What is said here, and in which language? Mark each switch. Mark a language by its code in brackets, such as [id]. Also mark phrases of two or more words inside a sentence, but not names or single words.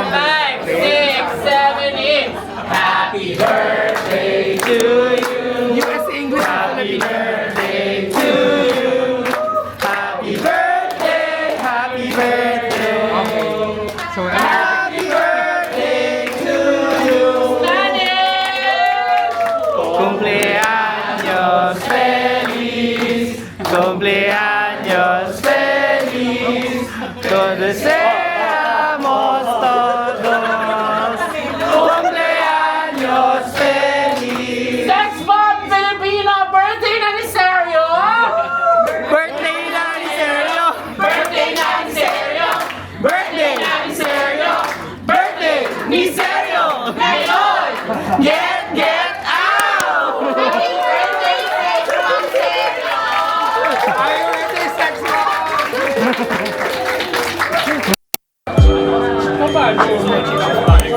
[en] 5, 6, 7, 8. Happy birthday to you. US English. Happy birthday to you. Happy birthday. Happy birthday. Okay. So happy birthday to you. Spanish. [es] Cumpleaños feliz. Cumpleaños feliz. Todos deseamos todos. Cumpleaños feliz. [tl] Sex bomb Filipino. Birthday na ni Serio. Birthday na ni Sergio. Birthday na ni Serio. Birthday na ni Serio. Birthday ni Serio. Ngayon. [en] Get out. Happy birthday, Sex Bomb Serio. Happy birthday, Sex Bomb.